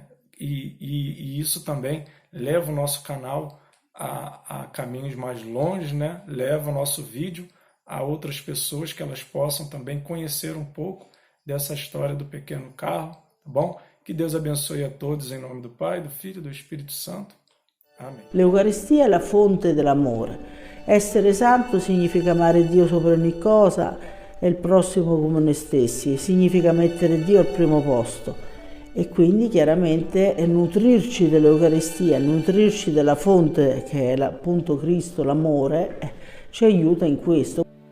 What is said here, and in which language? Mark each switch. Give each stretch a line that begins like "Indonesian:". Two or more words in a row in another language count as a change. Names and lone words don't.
Portuguese: E isso também leva o nosso canal a caminhos mais longe, né? Leva o nosso vídeo a outras pessoas, que elas possam também conhecer um pouco dessa história do pequeno Carlo, tá bom? Que Deus abençoe a todos em nome do Pai, do Filho e do Espírito Santo. Amém.
Italian: L'Eucaristia è la fonte dell'amore. Essere santo significa amare Dio sopra ogni cosa e il prossimo come noi stessi, significa mettere Dio al primo posto e quindi chiaramente nutrirci dell'Eucaristia, nutrirci della fonte che è appunto Cristo, l'amore, ci aiuta in questo.